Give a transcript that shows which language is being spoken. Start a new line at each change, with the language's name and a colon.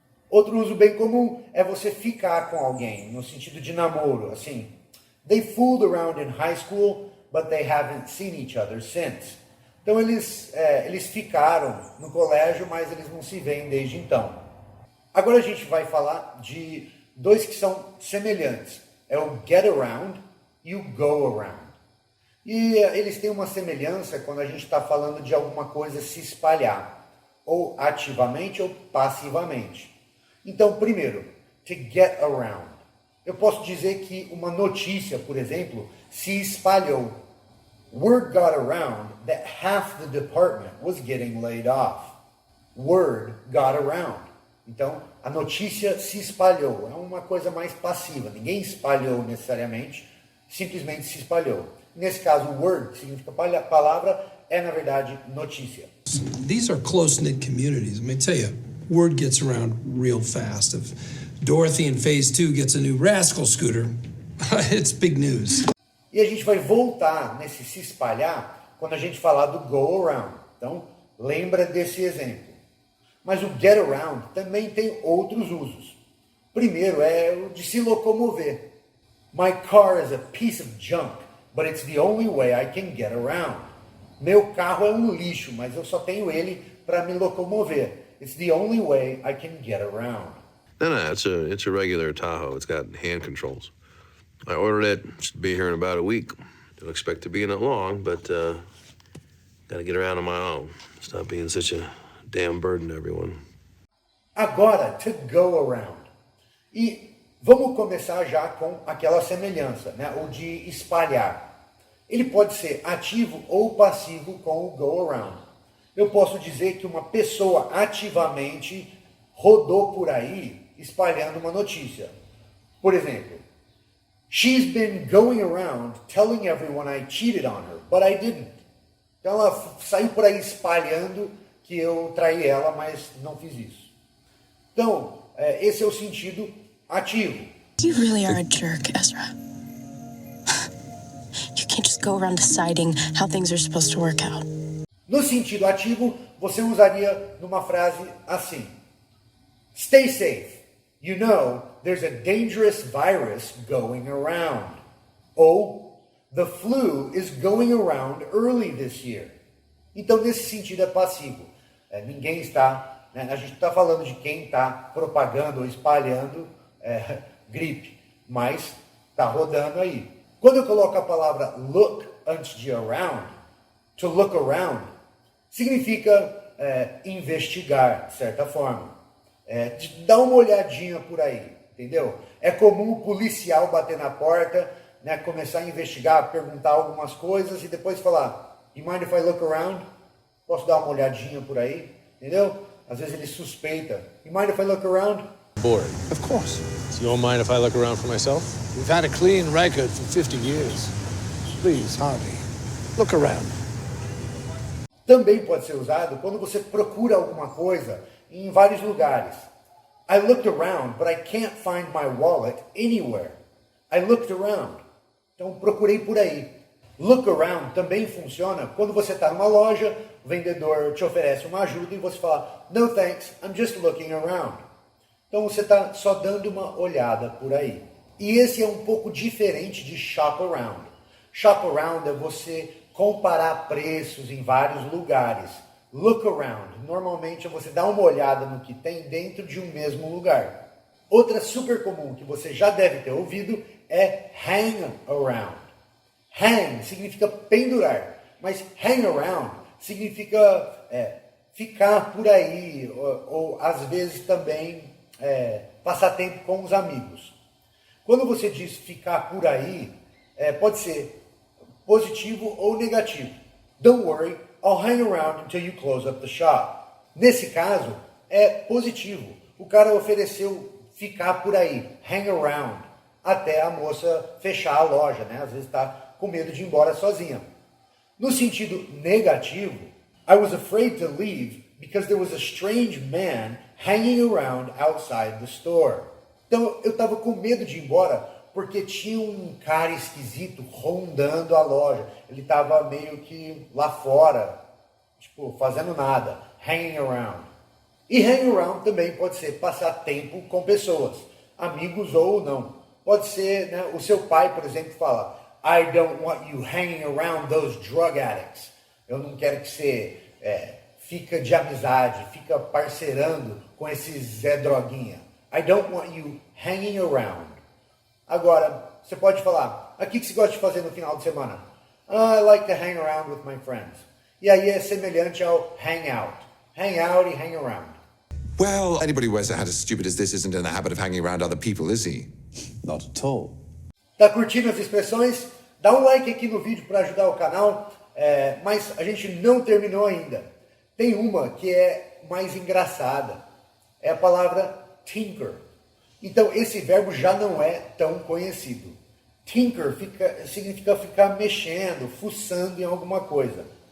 Portuguese: Outro uso bem comum é você ficar com alguém, no sentido de namoro, assim.
English: They fooled around in high school, but they haven't seen each other since.
Portuguese: Então eles ficaram no colégio, mas eles não se veem desde então. Agora a gente vai falar de dois que são semelhantes. É o get around e o go around. E eles têm uma semelhança quando a gente está falando de alguma coisa se espalhar, ou ativamente ou passivamente. Então, primeiro, to get around. Eu posso dizer que uma notícia, por exemplo, se espalhou.
English: Word got around that half the department was getting laid off. Word got around.
Portuguese: Então, a notícia se espalhou. É uma coisa mais passiva. Ninguém espalhou necessariamente, simplesmente se espalhou. Nesse caso, word, que significa palavra, é, na verdade, notícia.
English: These are close-knit communities. Let me tell you, word gets around real fast. If Dorothy in Phase 2 gets a new Rascal scooter, it's big news.
Portuguese: E a gente vai voltar nesse se espalhar quando a gente falar do go around. Então, lembra desse exemplo. Mas o get around também tem outros usos. Primeiro é o de se locomover.
English: My car is a piece of junk, but it's the only way I can get around.
Portuguese: Meu carro é um lixo, mas eu só tenho ele para me locomover.
English: It's the only way I can get around. No, it's a regular Tahoe. It's got hand controls. I ordered it. Should be here in about a week. Don't expect to be in it long, but gotta get around on my own. Stop being such a damn burden to everyone.
Portuguese: Agora, to go around. E vamos começar já com aquela semelhança, né? O de espalhar. Ele pode ser ativo ou passivo com o go around. Eu posso dizer que uma pessoa ativamente rodou por aí espalhando uma notícia. Por exemplo,
English: she's been going around telling everyone I cheated on her, but I didn't.
Portuguese: Então ela saiu por aí espalhando que eu traí ela, mas não fiz isso. Então, esse é o sentido ativo.
English: You really are a jerk, Ezra. You can't just go around deciding how things are supposed to work out.
Portuguese: No sentido ativo, você usaria numa frase assim:
English: Stay safe. You know, there's a dangerous virus going around. Ou, the flu is going around early this year.
Portuguese: Então, nesse sentido é passivo. Ninguém está, a gente está falando de quem está propagando ou espalhando gripe, mas está rodando aí. Quando eu coloco a palavra look antes de around, to look around, significa investigar, de certa forma. Dá uma olhadinha por aí, entendeu? É comum o policial bater na porta, né, começar a investigar, perguntar algumas coisas e depois falar,
English: you mind if I look around?
Portuguese: Posso dar uma olhadinha por aí? Entendeu? Às vezes ele suspeita.
English: You mind if I look around? Bored. Of course. So you don't mind if I look around for myself? We've had a clean record for 50 years. Please, Harvey, look around.
Portuguese: Também pode ser usado quando você procura alguma coisa em vários lugares.
English: I looked around, but I can't find my wallet anywhere. I looked around.
Portuguese: Então procurei por aí. Look around também funciona quando você está numa loja, o vendedor te oferece uma ajuda e você fala,
English: no thanks, I'm just looking around.
Portuguese: Então você está só dando uma olhada por aí. E esse é um pouco diferente de shop around. Shop around é você comparar preços em vários lugares. Look around, normalmente é você dar uma olhada no que tem dentro de um mesmo lugar. Outra super comum que você já deve ter ouvido é hang around. Hang significa pendurar, mas hang around significa ficar por aí, ou às vezes também passar tempo com os amigos. Quando você diz ficar por aí, pode ser positivo ou negativo.
English: Don't worry, I'll hang around until you close up the shop.
Portuguese: Nesse caso, é positivo. O cara ofereceu ficar por aí, hang around, até a moça fechar a loja, né? Às vezes está com medo de ir embora sozinha. No sentido negativo,
English: I was afraid to leave because there was a strange man hanging around outside the store.
Portuguese: Então, eu estava com medo de ir embora porque tinha um cara esquisito rondando a loja. Ele estava meio que lá fora, tipo, fazendo nada, hanging around. E hang around também pode ser passar tempo com pessoas, amigos ou não. Pode ser, né, o seu pai, por exemplo, fala,
English: I don't want you hanging around those drug addicts.
Portuguese: Eu não quero que você fica de amizade, fica parceirando com esse Zé Droguinha.
English: I don't want you hanging around.
Portuguese: Agora, você pode falar, o que você gosta de fazer no final de semana?
English: I like to hang around with my friends.
Portuguese: E aí é semelhante ao hang out. Hang out e hang around.
English: Well, anybody who wears a hat as stupid as this isn't in the habit of hanging around other people, is he? Not at all.
Portuguese: Tá curtindo as expressões? Dá um like aqui no vídeo para ajudar o canal, mas a gente não terminou ainda. Tem uma que é mais engraçada. É a palavra tinker. Então, esse verbo já não é tão conhecido. Tinker significa ficar mexendo, fuçando em alguma coisa.